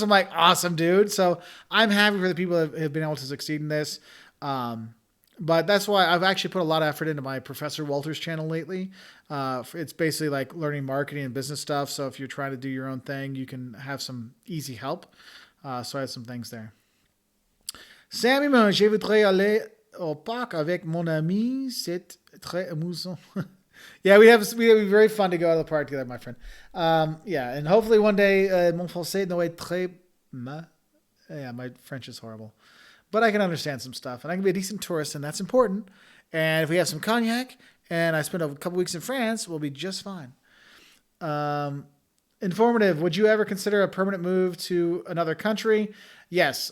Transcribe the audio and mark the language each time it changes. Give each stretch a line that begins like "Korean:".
English: I'm like, awesome, dude. So I'm happy for the people that have been able to succeed in this. But that's why I've actually put a lot of effort into my Professor Wolters channel lately. It's basically like learning marketing and business stuff. So if you're trying to do your own thing, you can have some easy help. So I have some things there.
French: Sammy, je voudrais aller au parc avec mon ami. C'est très amusant.
English: Yeah, it'd be very fun to go to the park together, my friend. Yeah, and hopefully one day,
French: mon français ne est très mal.
English: Yeah, my French is horrible. But I can understand some stuff, and I can be a decent tourist, and that's important. And if we have some cognac, and I spend a couple weeks in France, we'll be just fine. Informative. Would you ever consider a permanent move to another country? Yes.